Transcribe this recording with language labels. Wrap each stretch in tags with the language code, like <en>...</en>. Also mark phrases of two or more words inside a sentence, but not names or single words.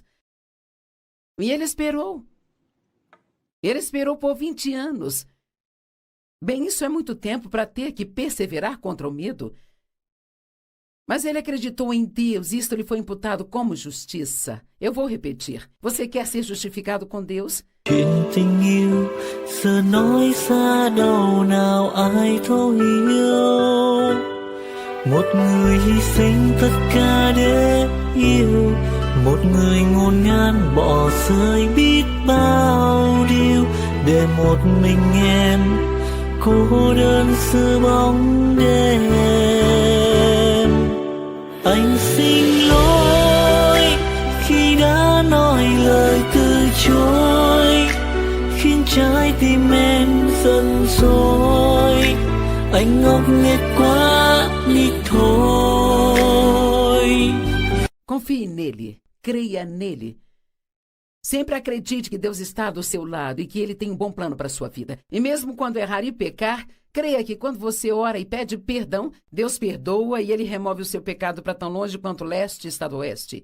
<pt>E ele esperou. Ele esperou por 20 anos. Bem, isso é muito tempo para ter que perseverar contra o medo. Mas ele acreditou em Deus e isto lhe foi imputado como justiça. Eu vou repetir. Você quer ser justificado com Deus?</pt> <vi>Chuyện tình yêu giờ nói xa đâu nào ai thấu hiểu. Một người hy sinh tất cả để yêu, một người ngổn ngang bỏ rơi biết bao điều để một mình em cô đơn giữa bóng đêm. Anh xin lỗi khi đã nói lời từ chối, khiến trái tim em giận dỗi. Anh ngốc nghếch quá đi thôi.</vi> <pt>Confie nele, creia nele. Sempre acredite que Deus está do seu lado e que Ele tem um bom plano para a sua vida. E mesmo quando errar e pecar, creia que quando você ora e pede perdão, Deus perdoa e Ele remove o seu pecado para tão longe quanto o leste está do oeste.</pt>